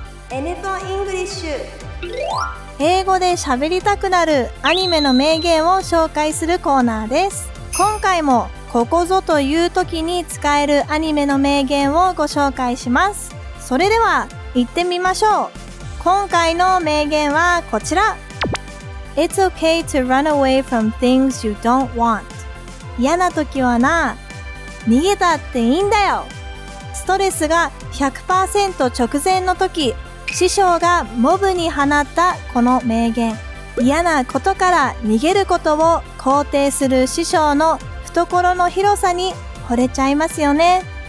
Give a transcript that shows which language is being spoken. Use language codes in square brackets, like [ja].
[ja] Nとイングリッシュ。英語で喋りたくなるアニメの名言を紹介するコーナーです。今回もここぞという時に使えるアニメの名言をご紹介します。それでは行ってみましょう。今回の名言はこちら。 [en] It's okay to run away from things you don't want. [ja] 嫌な時はな、逃げたっていいんだよ。ストレスが 100% 直前の時、師匠がモブに放ったこの名言。嫌なことから逃げることを肯定する師匠の懐の広さに惚れちゃいますよね。